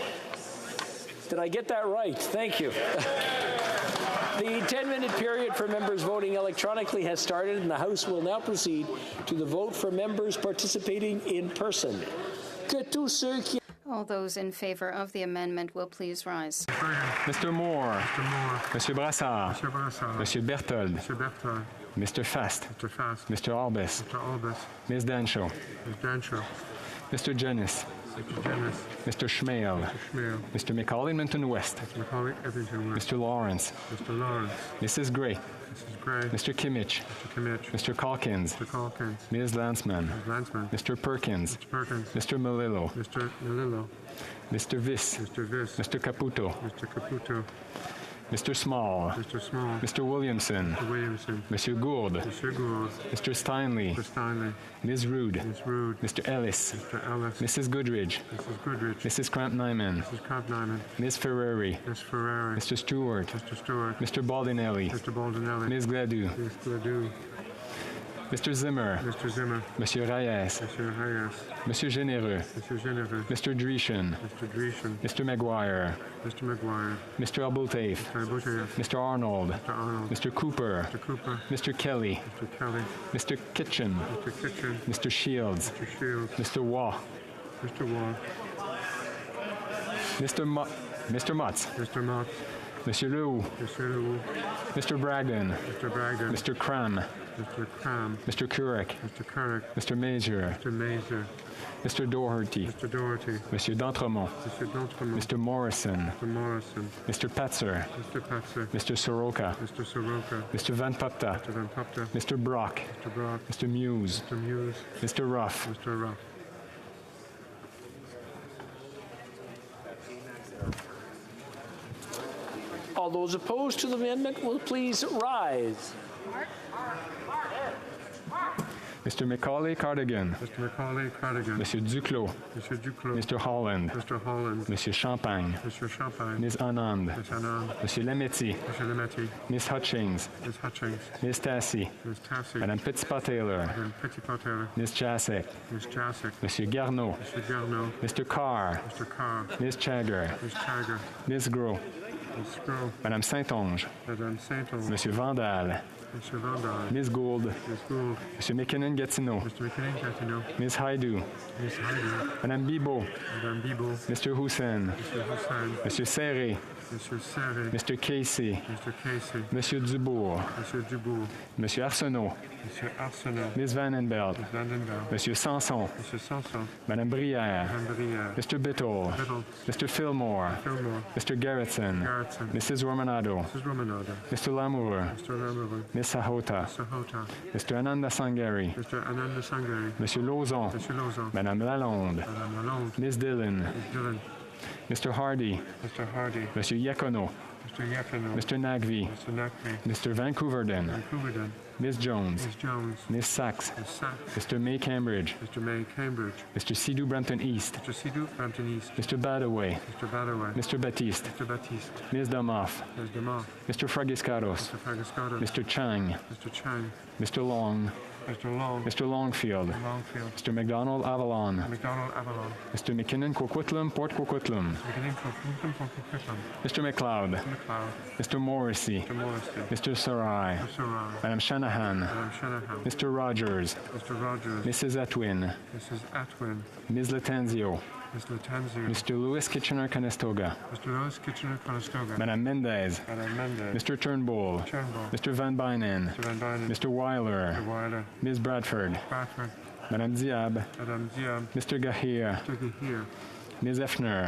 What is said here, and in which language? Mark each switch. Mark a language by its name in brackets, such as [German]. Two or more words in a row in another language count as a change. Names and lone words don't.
[English] Did I get that right? Thank you. The 10-minute period for members voting electronically has started, and the House will now proceed to the vote for members participating in person. All those in favor of the amendment will please rise. Mr. Moore. Monsieur Brassard. Monsieur Berthold. Mr. Fast. Mr. Albus. Ms. Dancho. Mr. Jennis. Mr. Jennis. Mr. Schmale. Mr. Schmale. Mr. Macaulay Minton West. Mr. Macaulay Edmonton West. Mr. Lawrence. Mr. Lawrence. Mrs. Gray. Mrs. Gray. Mr. Kimmich. Mr. Kimmich. Mr. Calkins. Mr. Calkins. Ms. Lansman. Ms. Lansman. Mr. Perkins. Mr. Perkins. Mr. Melillo. Mr. Melillo. Mr. Viss. Mr. Viss. Mr. Caputo. Mr. Caputo. Mr. Small. Mr. Small. Mr. Williamson. Mr. Williamson. Monsieur Gould. Mr. Gould. Mr. Steinley. Mr. Steinley. Ms. Rude. Ms. Rude. Mr. Ellis. Mr. Ellis. Mrs. Goodridge. Mrs. Goodridge. Mrs. Cramp-Nyman. Mrs. Cramp-Nyman. Ms. Ferrari. Ms. Ferrari. Mr. Stewart. Mr. Stewart. Mr. Baldinelli. Mr. Baldinelli. Ms. Gladue. Ms. Gladue. Mr. Zimmer. Mr. Zimmer. Monsieur Reyes. Mr. Reyes. Monsieur Généreux. Mr. Généreux. Mr. Dreeshen. Mr. Dreeshen. Mr. Maguire. Mr. Maguire. Mr. Abultaif. Mr. Abultaif. Mr. Arnold. Mr. Arnold. Mr. Cooper. Mr. Cooper. Mr. Kelly. Mr. Kelly. Mr. Kitchen. Mr. Kitchen. Mr. Shields. Mr. Shields. Mr. Waugh. Mr. Waugh. Mr. Motz. Mr. Mott. Monsieur Leroux. Mr. Leroux. Mr. Bragdon. Mr. Bragdon. Mr. Cram. Mr. Cram. Mr. Couric. Mr. Couric. Mr. Major. Mr. Major. Mr. Doherty. Mr. Doherty. Monsieur D'Entremont. Mr. D'Entremont. Mr. Morrison. Mr. Morrison. Mr. Petzer. Mr. Petzer. Mr. Soroka. Mr. Soroka. Mr. Van Pupta. Mr. Van Pupta. Mr. Brock. Mr. Brock. Mr. Muse. Mr. Muse. Mr. Ruff. Mr. Ruff. All those opposed to the amendment will please rise. Mr. Macaulay Cardigan. Mr. Macaulay Cardigan. Monsieur Duclos. Mr. Duclos. Mr. Holland. Mr. Holland. Monsieur Champagne. Mr. Champagne. Ms. Anand. Ms. Anand. Monsieur Lametti. Mr. Lametti. Ms. Hutchings. Ms. Hutchings. Ms. Tassi. Ms. Tassi. Madame Petitpas-Taylor. Madame Petitpas-Taylor. Ms. Jasek. Ms. Jasek. Monsieur Garneau. Mr. Garneau. Mr. Carr. Mr. Carr. Ms. Chagger. Ms. Chagger. Ms. Gros. Ms. Gros. Madame Saint-Onge. Madame Saint-Onge. Monsieur Vandal. Mr. Vandal. Ms. Gould. Ms. Gould. Monsieur McKinnon-Gatineau. Mr. McKinnon-Gatineau. Ms. Haidou. Ms. Haidou. Madame Bibot. Madame Bibot. Mr. Hussein. Mr. Hussein. Monsieur Serré. Mr. Serré. Mr. Casey. Mr. Casey. Monsieur Dubourg. Monsieur Dubourg. Monsieur Arsenault. Monsieur Arsenault. Ms. Vandenbelt. Ms. Vandenbelt. Monsieur Sanson. Monsieur Sanson. Madame Brière. Madame Brière. Mr. Bittle. Little. Mr. Fillmore. Fillmore. Mr. Garrettson. Garrettson. Mrs. Romanado. Mrs. Romanado. Mr. Lamour. Mr. Lamoureux. Ms. Sahota. Mr. Hota. Mr. Ananda Sangari. Mr. Ananda Sangari. Monsieur Lauzon. Monsieur Lauzon. Madame Lalonde. Madame Lalonde. Ms. Dillon. Ms. Dillon. Mr. Hardy. Mr. Hardy. Monsieur Iacono. Mr. Yacono. Mr. Nagvi. Mr. Nagvi. Mr. Vancouverden. Vancouverden. Ms. Jones. Ms. Jones. Ms. Sachs. Ms. Sachs. Mr. May Cambridge. Mr. May Cambridge. Mr. Sidhu Brampton East. Mr. Sidhu Brampton East. Mr. Badaway. Mr. Badaway. Mr. Baptiste. Mr. Baptiste. Ms. Damoff. Ms. Damoff. Mr. Fragiscaros. Mr. Fragascato. Mr. Chang. Mr. Chang. Mr. Long. Mr. Long. Mr. Longfield. Longfield. Mr. McDonald Avalon. McDonald Avalon. Mr. McKinnon Coquitlam Port Coquitlam. Mr. McLeod. Mr. McLeod. Mr. Morrissey. Mr. Morrissey. Mr. Sarai. Mr. Sarai. Madame Shanahan. Madame Shanahan. Mr. Rogers. Mr. Rogers. Mrs. Atwin. Mrs. Atwin. Ms. Latanzio. Ms. Latanzio. Mr. Louis Kitchener-Conestoga. Mr. Lewis Kitchener-Conestoga. Madame Mendez. Madame Mendez. Mr. Turnbull. Turnbull. Mr. Van Bynen. Mr. Van Bynen. Mr. Weiler. Mr. Weiler. Ms. Bradford. Bradford. Madame Diab. Madame Diab. Mr. Gahir. Mr. Gahir. Ms. Effner.